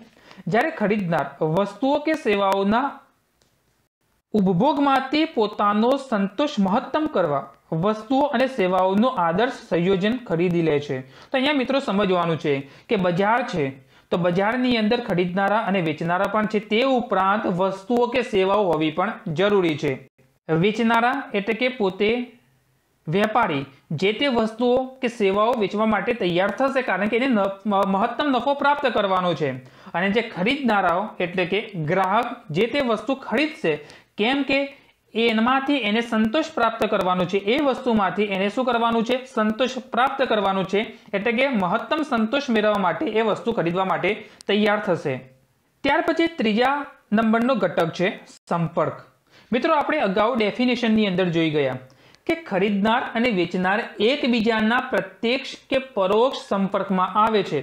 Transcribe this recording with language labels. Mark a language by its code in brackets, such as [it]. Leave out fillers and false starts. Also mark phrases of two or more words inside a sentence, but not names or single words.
[gu] જ્યારે ખરીદનાર વસ્તુઓ કે સેવાઓના ઉપભોગમાંથી પોતાનો સંતોષ મહત્તમ કરવા વસ્તુઓ અને સેવાઓનો આદર્શ સંયોજન ખરીદી લે છે। તો અહીંયા મિત્રો સમજવાનું છે કે બજાર છે તો બજારની અંદર ખરીદનારા અને વેચનારા પણ છે, તે ઉપરાંત વસ્તુઓ કે સેવાઓ હોવી પણ જરૂરી છે। વેચનારા એટલે કે પોતે વેપારી જે તે વસ્તુઓ કે સેવાઓ વેચવા માટે તૈયાર થશે કારણ કે એને મહત્તમ નફો પ્રાપ્ત કરવાનો છે। અને જે ખરીદનારાઓ એટલે કે ગ્રાહક જે તે વસ્તુ ખરીદશે કેમ કે એનામાંથી એને સંતોષ પ્રાપ્ત કરવાનો છે, એ વસ્તુમાંથી એને શું કરવાનું છે? સંતોષ પ્રાપ્ત કરવાનું છે, એટલે કે મહત્તમ સંતોષ મેળવવા માટે એ વસ્તુ ખરીદવા માટે તૈયાર થશે. ત્યાર પછી ત્રીજા નંબરનો ઘટક છે સંપર્ક. મિત્રો, આપણે અગાઉ ડેફિનેશનની અંદર જોઈ ગયા કે ખરીદનાર અને વેચનાર એકબીજાના પ્રત્યક્ષ કે પરોક્ષ સંપર્કમાં આવે છે.